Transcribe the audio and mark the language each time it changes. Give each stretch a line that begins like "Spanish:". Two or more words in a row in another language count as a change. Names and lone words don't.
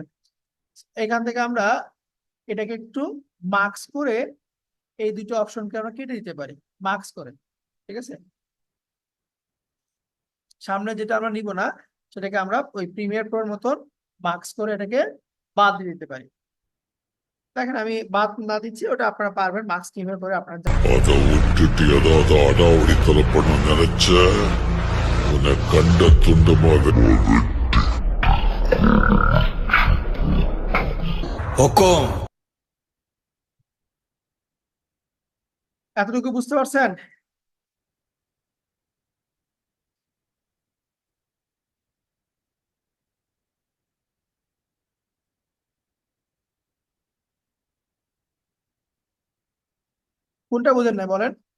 Bangla: এখান থেকে আমরা এটাকে একটু মার্কস করে এই দুটো অপশনকে আমরা কেটে দিতে পারি মার্কস করে, ঠিক আছে। সামনে যেটা আমরা নিব না সেটাকে আমরা ওই প্রিমিয়ার প্রোর মতন মার্কস করে এটাকে বাদ দিয়ে দিতে পারি। দেখেন আমি বাদ না দিচ্ছি, ওটা আপনারা পারবেন মার্কস কিভাবে করে আপনারা
Tamil: அத விட்டுட்டு ஏதாவது அடாவடித்தலை பண்ண நினைச்ச உன்னை கண்ட துண்டமாக हुकुम।
Bangla: এতটুকু বুঝতে পারছেন? কোনটা বুঝেন নাই বলেন?